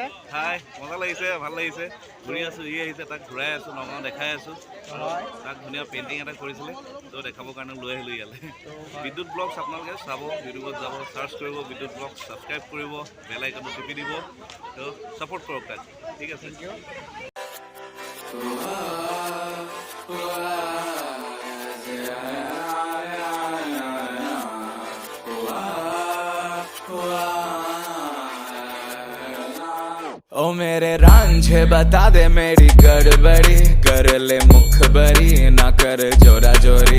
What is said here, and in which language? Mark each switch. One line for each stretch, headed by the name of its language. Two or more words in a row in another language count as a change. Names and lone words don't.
Assamese: হাই, মজা লাগিছে, ভাল লাগিছে। ঘূৰি আছোঁ, ই আহিছে, তাক ঘূৰাই আছোঁ, নগাঁও দেখাই আছোঁ। তাক ধুনীয়া পেইণ্টিং এটা কৰিছিলে, তো দেখাবৰ কাৰণে লৈ আহিলোঁ ইয়ালৈ। বিদ্যুৎ ব্লগছ আপোনালোকে চাব, ইউটিউবত যাব, চাৰ্চ কৰিব বিদ্যুৎ ব্লগছ, ছাবস্ক্ৰাইব কৰিব, বেল আইকনটো টিপি দিব। তো ছাপোৰ্ট কৰক তাক, ঠিক আছে।
Hindi: ओ मेरे रांझे बता दे मेरी गड़बड़ी, कर ले मुखबरी ना कर जोरा जोरी।